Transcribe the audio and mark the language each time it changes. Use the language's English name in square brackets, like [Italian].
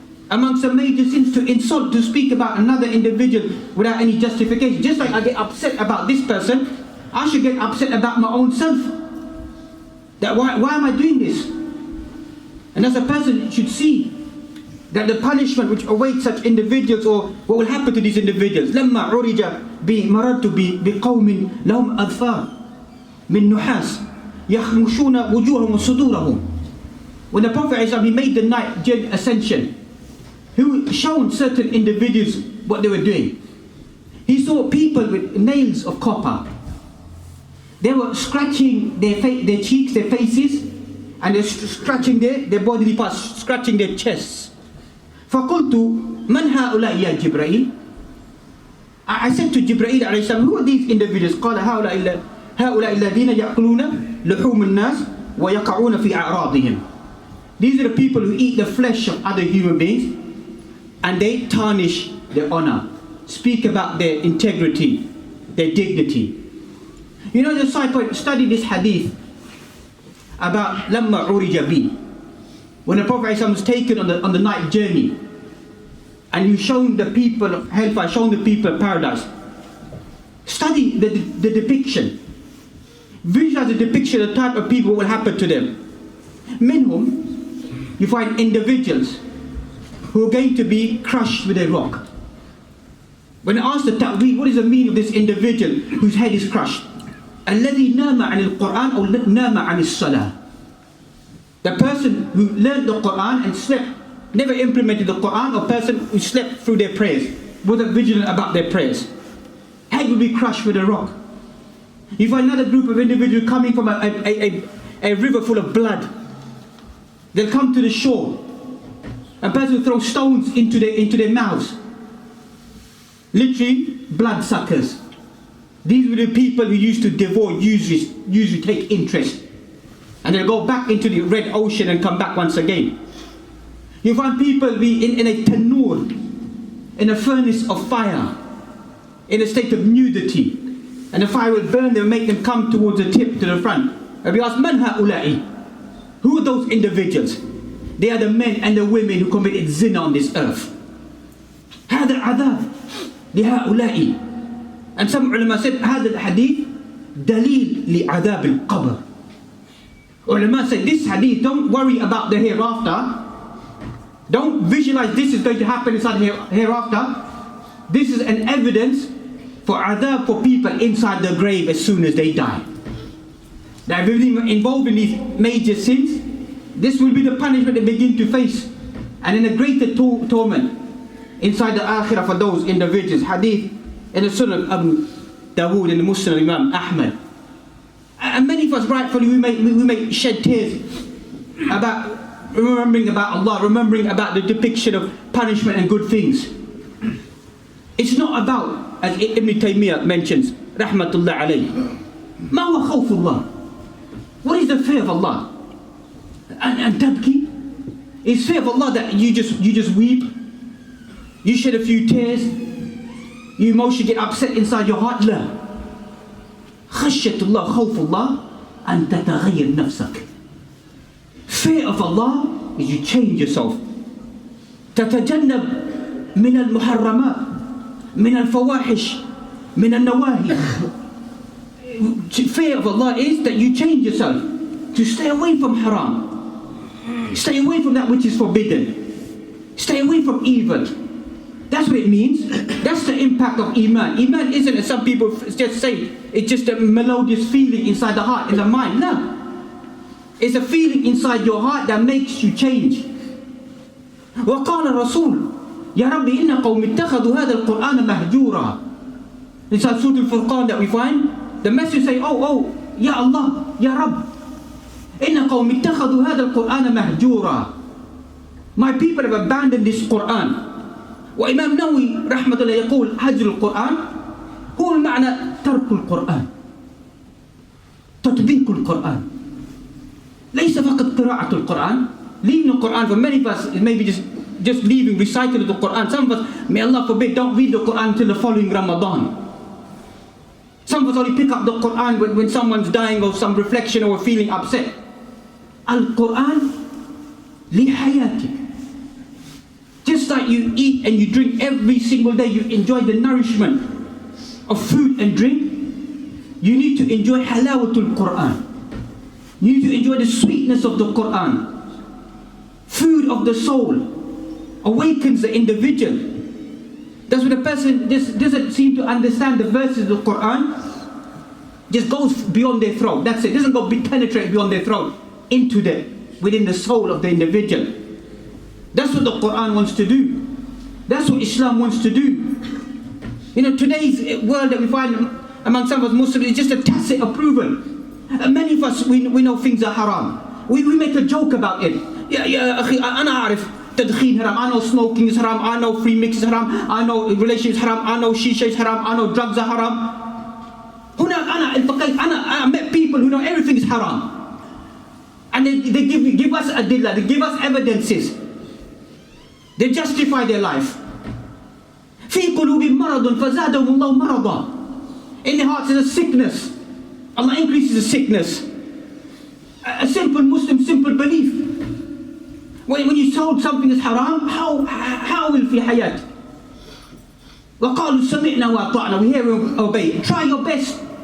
[English] Amongst the major sins to insult, to speak about another individual without any justification. Just like I get upset about this person, I should get upset about my own self. That why am I doing this? And as a person should see that the punishment which awaits such individuals, or what will happen to these individuals. [Arabic] لما عرج مررت بقوم لهم أظفار من نحاس يخمشون وجوههم وصدورهم. [English] when the Prophet ﷺ, he made the night journey ascension, he shown certain individuals what they were doing. He saw people with nails of copper. They were scratching their cheeks, their faces, and they're scratching their bodily parts, scratching their chests. [Arabic] فَقُلْتُ مَنْ هَؤُلَاءِ يَا جِبْرَائِيل? [English] I said to Jibreel alayhi salam, who are these individuals? [Arabic] قال هؤلاء الذين يأكلون لحوم الناس ويقعون في أعراضهم. [English] These are the people who eat the flesh of other human beings and they tarnish their honor, speak about their integrity, their dignity. You know, the disciple studied this hadith about [Arabic] لما عرج بي, [English] when the Prophet ﷺ was taken on the night journey, and you shown the people of hellfire, shown the people of paradise. Study the depiction. Visualize the depiction of the type of people what will happen to them. Minhum, you find individuals who are going to be crushed with a rock. When asked the ta'weed, what is the meaning of this individual whose head is crushed? [Arabic] الذي نام عن القرآن أو نام عن الصلاة. [English] The person who learned the Quran and slept, never implemented the Quran, or person who slept through their prayers, wasn't vigilant about their prayers. Head will be crushed with a rock. You find another group of individuals coming from a river full of blood. They'll come to the shore. A person will throw stones into their mouths. Literally, bloodsuckers. These were the people who used to devour usually take interest. And they'll go back into the red ocean and come back once again. You find people be in a tanur, in a furnace of fire, in a state of nudity, and the fire will burn them, make them come towards the tip, to the front. And we ask, [Arabic] Man ha'ula'i? [English] Who are those individuals? They are the men and the women who committed zina on this earth. [Arabic] هذا العذاب لهؤلاء. [English] And some ulama said, [Arabic] هذا الحديث دليل لعذاب القبر. [English] Ulama said, this hadith, don't worry about the hereafter. Don't visualize this is going to happen inside hereafter. This is an evidence for adhab for people inside the grave as soon as they die. That if they were involved in these major sins, this will be the punishment they begin to face. And in a greater torment inside the akhirah for those individuals. Hadith in the Sunnah of Abu Dawood and the Muslim Imam Ahmad. And many of us rightfully we may shed tears about remembering about Allah, remembering about the depiction of punishment and good things. It's not about, as Ibn Taymiyyah mentions, Rahmatullah alayhi, [Arabic] ما هو خوف الله? [English] What is the fear of Allah? And tabki? Is fear of Allah that you just weep, you shed a few tears, you emotionally get upset inside your heart? [Arabic] لا. خشية الله خوف الله أن تتغير نفسك. [English] Fear of Allah is you change yourself. [Arabic] تتجنب من المحرمات من الفواحش من النواهي. [English] Fear of Allah is that you change yourself to stay away from haram, stay away from that which is forbidden, stay away from evil. That's what it means. That's the impact of Iman. Iman isn't, as some people just say, it's just a melodious feeling inside the heart, in the mind. No. It's a feeling inside your heart that makes you change. [Arabic] وقال الرسول يا ربي إن قوم اتخذوا هذا القرآن مهجورا. [English] Inside Surah Al-Furqan that we find, the message say, oh, Ya Allah, Ya Rabb, [Arabic] إن قوم اتخذوا هذا القرآن مهجورا. [English] My people have abandoned this Quran. [Arabic] وإمام نووي رحمة الله يقول هجر القرآن هو المعنى ترك القرآن، تطبيق القرآن، ليس فقط قراءة القرآن. [English] Leaving the Quran, for many of us it may be just leaving recital of the Quran. Some of us, may Allah forbid, don't read the Quran until the following Ramadan. Some of us only pick up the Quran when someone's dying or some reflection or feeling upset. [Arabic] Al-Quran li hayatik. [English] Just like you eat and you drink every single day, you enjoy the nourishment of food and drink, you need to enjoy halawatul Quran. You need to enjoy the sweetness of the Quran. Food of the soul awakens the individual. That's when a person just doesn't seem to understand the verses of the Quran, just goes beyond their throat. That's it. Doesn't go penetrate beyond their throat into the within the soul of the individual. That's what the Quran wants to do. That's what Islam wants to do. You know, today's world that we find among some of us Muslims is just a tacit approval. Many of us, we know things are haram. We make a joke about it. [Arabic] يا أخي أنا أعرف تدخين حرام. [English] I know smoking is haram. I know free mix is haram. I know relations is haram. I know shisha is haram. I know drugs are haram. I met people who know everything is haram. And they give us adilla, they give us evidences. They justify their life. [Arabic] في قلوبهم مرض فزادهم الله مرضا. [English] In their hearts is a sickness. Allah increases the sickness. A simple Muslim, simple belief. When you told something is haram, how will [Arabic] في حياة? وقالوا سمعنا وأطعنا. [English] We hear and obey. Try your best.